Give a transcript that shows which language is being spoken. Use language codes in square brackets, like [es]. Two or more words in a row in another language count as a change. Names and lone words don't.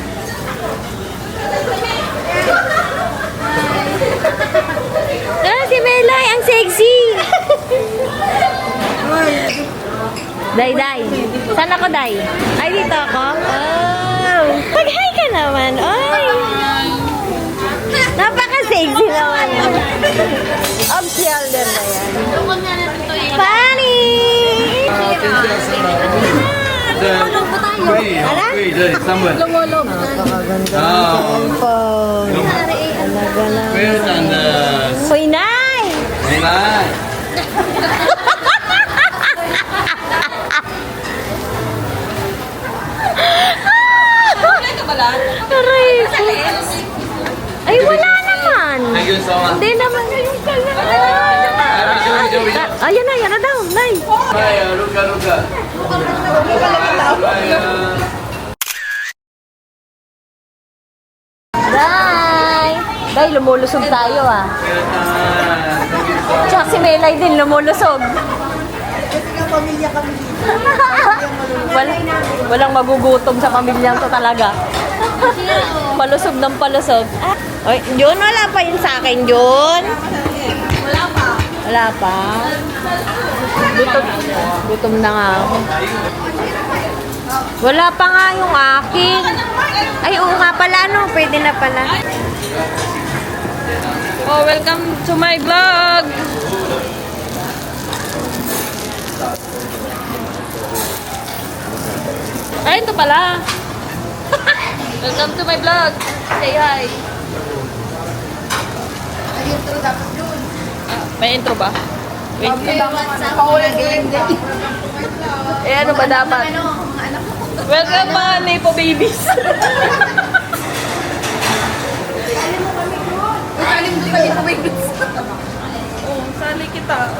[tl] Si Melay, ang sexy! Day, Day. Saan ako, Day? Ay, dito ako? Oh! Mag-hi ka naman. Oy! Napaka-sexy naman yun. Off-shoulder na yan. Funny! [zh] 对对，3本。 [tl] Napakaganda. Ah. Cellphone. Talaga lang. [zh] 非常的 [tl] Hoy, Nay! 美来。 Kulay ka pala? Aray ko. Ay, wala naman. [en] Thank you so much. [tl] Hindi naman yung kanya. Ayan na daw, Nay. Vaya, Luca, Luca. Vaya. Day! Day, lumulusog tayo ah. Tsaka si Melay din lumulusog. Walang magugutom sa pamilyang to talaga. Palusog ng palusog. Oy, Jun, wala pa yun sa akin, Jun. Wala pa. Wala pa. Gutom na nga ako. Wala pa nga yung akin. Ay, oo nga pala, no? Pwede na pala. [en] Oh, welcome to my vlog! [tl] Ay, ito pala! [en] Welcome to my vlog! Say hi! [tl] May intro ba? Wait. Eh, ano ba dapat? Welcome mga Nepo babies! Oh, sali kita.